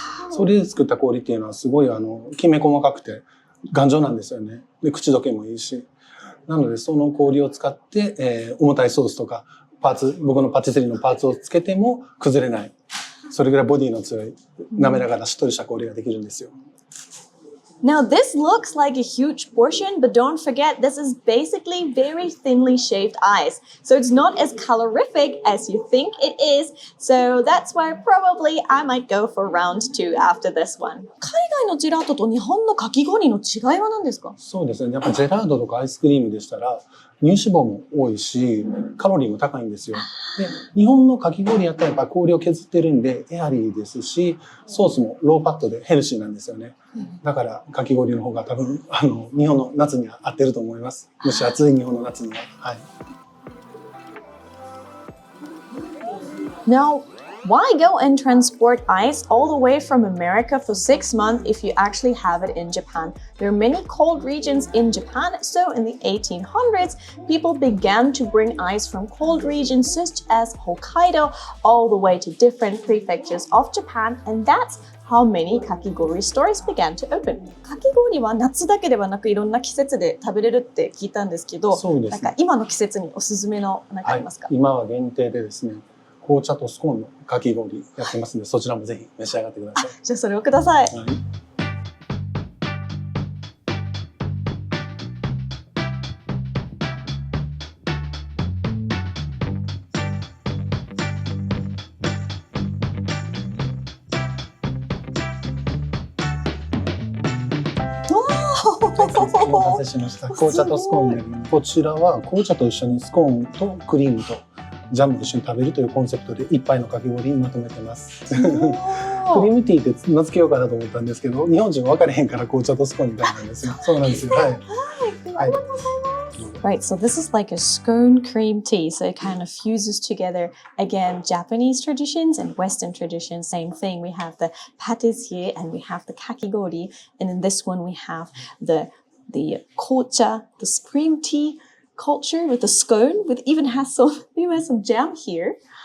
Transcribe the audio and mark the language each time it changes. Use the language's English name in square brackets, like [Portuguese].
[Japanese] それで作った氷っていうのはすごいきめ細かくて頑丈なんですよね。で、口どけもいいし。なのでその氷を使って、重たいソースとか僕のパティスリーのパーツをつけても崩れない。それぐらいボディの強い滑らかなしっとりした氷ができるんですよ。 [English] Now this looks like a huge portion, but don't forget this is basically very thinly shaved ice. So it's not as calorific as you think it is. So that's why probably I might go for round 2 after this one. [Japanese] 海外のジェラートと日本のかき氷の違いは何ですか？そうですね。やっぱジェラートとかアイスクリームでしたら乳脂肪も多いし、カロリーも高いんですよ。で、日本のかき氷やったらやっぱ氷を削ってるんでエアリーですし、ソースもローファットでヘルシーなんですよね。だからかき氷の方が多分日本の夏には合ってると思います。蒸し暑い日本の夏には。はい。 [English] Now, why go and transport ice all the way from America for 6 months if you actually have it in Japan? There are many cold regions in Japan, so in the 1800s, people began to bring ice from cold regions such as Hokkaido all the way to different prefectures of Japan, and that's how many kakigori stores began to open. [Japanese] かき氷は夏だけではなくいろんな季節で食べれるって聞いたんですけど、そうですね。なんか今の季節におすすめの何かありますか？はい、今は限定でですね、紅茶とスコーンのかき氷やってますので、そちらもぜひ召し上がってください。じゃあそれをください。はい。お待たせしました。紅茶とスコーンになります。こちらは紅茶と一緒にスコーンとクリームとジャムと一緒に食べるというコンセプトで一杯のかき氷にまとめてます。クリームティーって名付けようかなと思ったんですけど、日本人分かれへんから紅茶とスコーンみたいなんですよ。そうなんですよ。はい。はい。 [English] Right, so this is like a scone cream tea, so it kind of fuses together again Japanese traditions and Western traditions. Same thing, we have the patissier and we have the kakigori, and in this one we have the kocha, the cream tea culture with the scone, with even has some jam here.